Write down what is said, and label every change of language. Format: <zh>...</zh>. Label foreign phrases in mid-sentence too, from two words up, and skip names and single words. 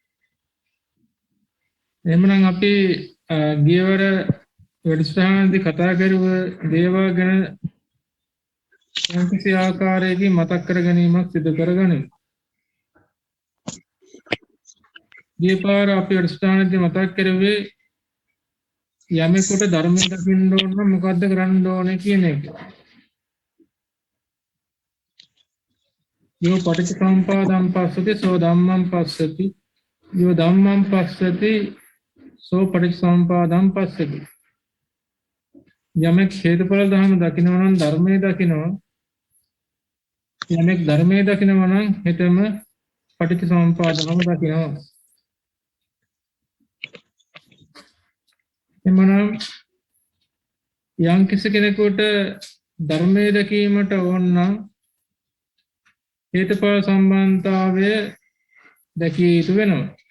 <si>එහෙමනම් අපි ගියවර වැඩසටහනදී කතා කරුව දේවල් ගැන යම්කිසි ආකාරයකින් මතක් කර ගැනීමක් සිදු කරගනිමු. ගිය පාර අපි වැඩසටහනදී මතක් කරුවේ යමෙකුට ධර්මය දකින්න ඕන නම් මොකද්ද කරන්න ඕනේ කියන එක.</si> <pi>යෝ පටිච්චසමුප්පාදං පස්සති සෝ ධම්මං පස්සති යෝ ධම්මං පස්සති සෝ පටිච්චසමුප්පාදං පස්සති.</pi> <si>යමෙක් හේතුඵල ධර්ම දකිනවා නම් ධර්මයේ දකිනවා. යමෙක් ධර්මයේ දකිනවා නම් හෙතම පටිච්චසමුප්පාද ධර්ම දකිනවා. එමනම් යම් කිසි කෙනෙකුට ධර්මයේ දැකීමට ඕන නම් හේතුඵල සම්බන්ධතාවය දැකිය යුතු වෙනවා.</si>